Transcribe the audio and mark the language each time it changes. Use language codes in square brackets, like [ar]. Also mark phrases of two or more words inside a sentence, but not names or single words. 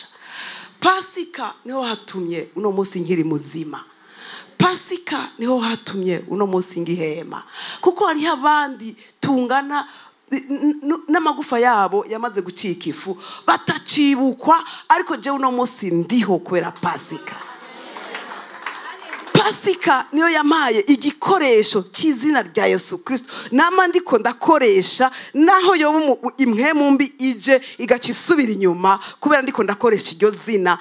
[rn] Pasika niho hatumye uno munsi nkiri muzima. Pasika niho hatumye uno munsi ngihema. Kuko hari abandi tungana n'amagufa yabo yamaze gucika ifu batacibukwa, ariko je uno munsi ndiho kubera Pasika. Pasika niyo yamaye igikoresho cy'izina rya Yesu Kristo nama ndiko ndakoresha, naho yobu imhemu mbi ije igacisubira inyuma kubera ndiko ndakoresha iryo zina.